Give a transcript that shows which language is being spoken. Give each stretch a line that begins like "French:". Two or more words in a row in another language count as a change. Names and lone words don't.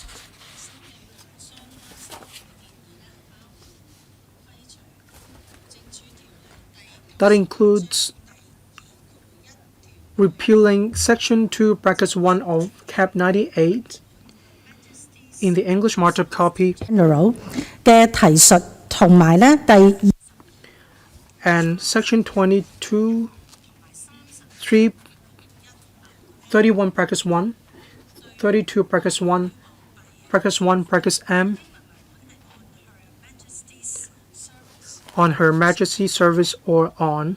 English: That includes repealing Section 2, brackets 1 of Cap 98 in the English markup copy.
Cantonese: General 嘅提述同埋咧第
English: And Section 22, 31 brackets 1, 32 brackets 1, brackets 1 brackets M on Her Majesty's service or on.